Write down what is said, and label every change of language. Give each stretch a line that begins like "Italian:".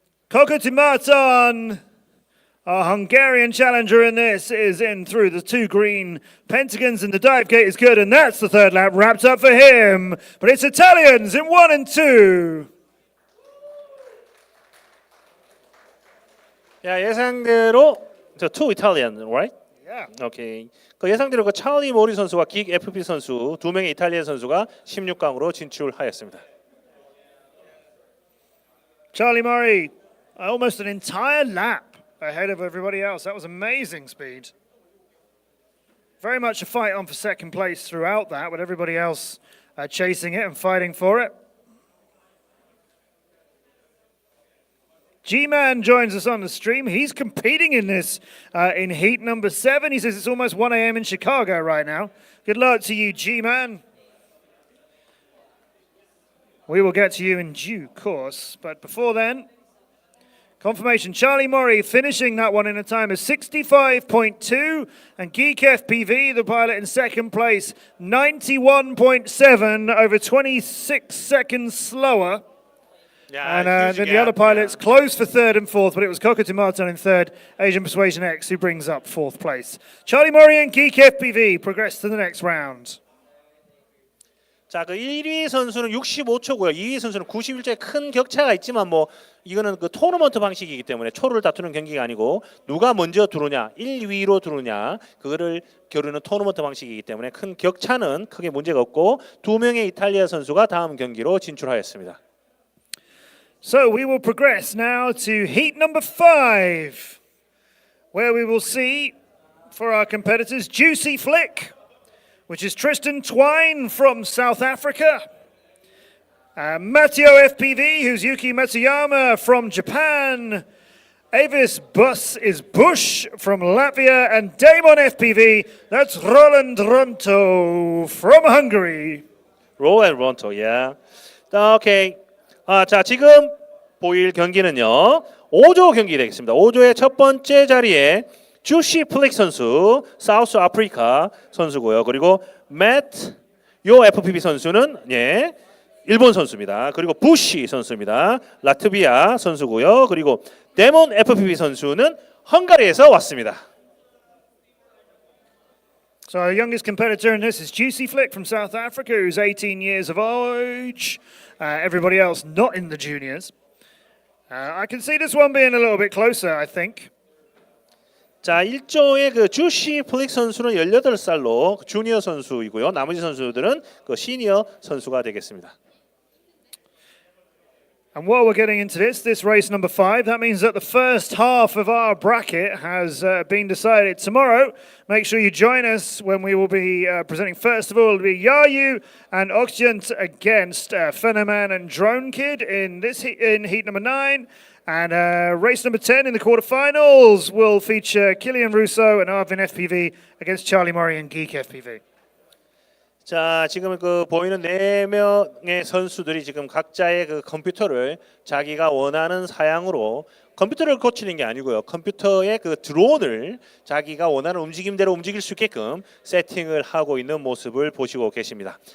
English: Kokuti Marton, our Hungarian challenger in this, is in through the 2 green Pentagons, and the dive gate is good, and that's the third lap wrapped up for him. But it's Italians in 1 and 2.
Korean: 야, 예상대로
English: two Italian, right? Yeah.
Korean: 오케이. 그 예상대로 그 찰리 모리 선수와 긱 FP 선수 두 명의 이탈리아 선수가 16강으로 진출하였습니다.
English: Charlie Murray, almost an entire lap ahead of everybody else. That was amazing speed. Very much a fight on for second place throughout that, with everybody else chasing it and fighting for it. G-Man joins us on the stream. He's competing in this in heat number 7. He says it's almost 1 a.m. in Chicago right now. Good luck to you, G-Man. We will get to you in due course. But before then, confirmation. Charlie Murray finishing that one in a time of 65.2. And Geek FPV, the pilot, in second place, 91.7, over 26 seconds slower.
Korean: 야,
English: And then the other pilots closed for third and fourth, but it was Kokuti Marton in third, Asian Persuasion X, who brings up fourth place. Charlie Murray and Geek FPV progress to the next round.
Korean: 자, 그 1위 선수는 65초고요. 2위 선수는 91초에 큰 격차가 있지만 뭐 이거는 그 토너먼트 방식이기 때문에 초를 다투는 경기가 아니고 누가 먼저 들어오냐, 1위로 들어오냐 그거를 겨루는 토너먼트 방식이기 때문에 큰 격차는 크게 문제가 없고 두 명의 이탈리아 선수가 다음 경기로 진출하였습니다.
English: So we will progress now to heat number 5, where we will see for our competitors Juicy Flick, which is Tristan Twine from South Africa, Matteo FPV, who's Yuki Matsuyama from Japan, Avis Bus is Bush from Latvia, and Damon FPV, that's Roland Ronto from Hungary.
Korean: Roland Ronto, yeah. 오케이. 자, 지금 보일 경기는요. 5조 경기 되겠습니다. 5조의 첫 번째 자리에 주시 플릭 선수, 사우스 아프리카 선수고요. 그리고 요 FPV 선수는 예, 일본 선수입니다. 그리고 부시 선수입니다. 라트비아 선수고요. 그리고 데몬 FPV 선수는 헝가리에서 왔습니다.
English: So our youngest competitor in this is Juicy Flick from South Africa, who's 18 years of age. Everybody else not in the juniors. I can see this one being a little bit closer, I think.
Korean: 자, 1조의 그 주시 플릭 선수는 18살로 주니어 선수이고요. 나머지 선수들은 그 시니어 선수가 되겠습니다.
English: And while we're getting into this race number 5, that means that the first half of our bracket has been decided tomorrow. Make sure you join us when we will be presenting. First of all, it'll be Yayu and Oxyant against Phenoman and Drone Kid in heat number 9. And race number 10 in the quarterfinals will feature Killian Russo and Arvin FPV against Charlie Murray and Geek FPV.
Korean: 자, 지금 그 보이는 4명의 선수들이 지금 각자의 그 컴퓨터를 자기가 원하는 사양으로 컴퓨터를 고치는 게 아니고요. 컴퓨터의 그 드론을 자기가 원하는 움직임대로 움직일 수 있게끔 세팅을 하고 있는 모습을 보시고 계십니다.